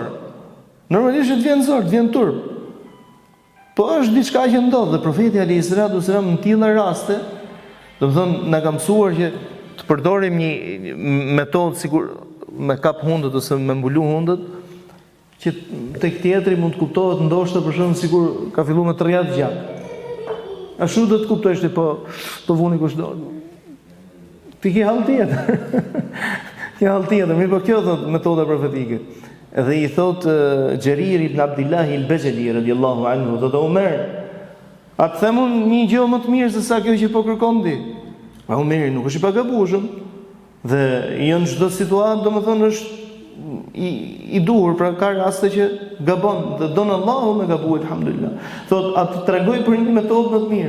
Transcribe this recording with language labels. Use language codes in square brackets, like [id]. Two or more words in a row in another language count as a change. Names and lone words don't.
[sq] Normalisht të vjen zor, të vjen turp. Po është diçka që ndodh dhe profeti [ar] عليه السلام [sq] në tilla raste, domethënë na ka mësuar që të përdorim një metodë sikur me kap hundët ose me mbulu hundët, që tek tjetri mund të kuptohet ndoshta për shembull sikur ka filluar me të rrjat gjak. Ashtu do të kuptosh ti po vuni kush do. Ti ke hall tjetër. Ke hall tjetër, mirë po kjo thot metoda profetike. Edhe i thot Xherir ibn Abdullah al-Bajali [ar] رضي الله عنه, [sq] thot Omer, a të them unë një gjë më të mirë se sa kjo që po kërkon ti? Pa Omeri nuk është i pagabueshëm dhe jo në çdo situatë domethënë është i duhur, pra ka raste që gabon dhe don Allahu me gabuar alhamdulillah. Thot a të tregoj për një metodë më të mirë?